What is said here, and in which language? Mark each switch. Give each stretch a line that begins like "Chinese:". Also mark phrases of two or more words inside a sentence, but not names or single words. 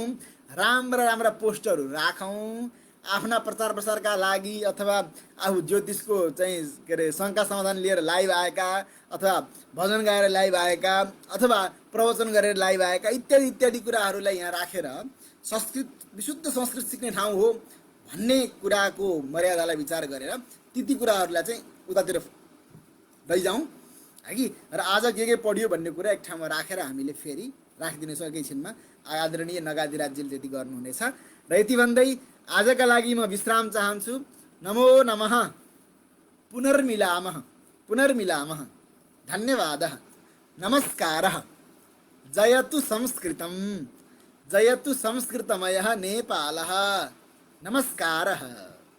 Nepali: राम्रा राम्रा पोस्टरहरू राखौँ, आफ्ना प्रचार प्रसारका लागि अथवा आफू ज्योतिषको चाहिँ के अरे शङ्का समाधान लिएर लाइभ आएका, अथवा भजन गाएर लाइभ आएका, अथवा प्रवचन गरेर लाइभ आएका इत्यादि इत्यादि कुराहरूलाई यहाँ राखेर संस्कृत विशुद्ध संस्कृत सिक्ने ठाउँ हो भन्ने कुराको मर्यादालाई विचार गरेर ती कुराहरूलाई चाहिँ उतातिर लैजाउँ है कि। र आज के पढ्यो भन्ने कुरा एक ठाउँमा राखेर हामीले फेरि राखिदिनेछौँ एकैछिनमा। आदरणीय नगाधिराजजीले त्यति गर्नुहुनेछ। र यति भन्दै आजका लागि म विश्राम चाहन्छु।
Sanskrit: नमो नमः। पुनर्मिलामः। पुनर्मिलामः। धन्यवादः। नमस्कारः। जयतु संस्कृतं। जयतु संस्कृतमयः नेपालः। नमस्कारः।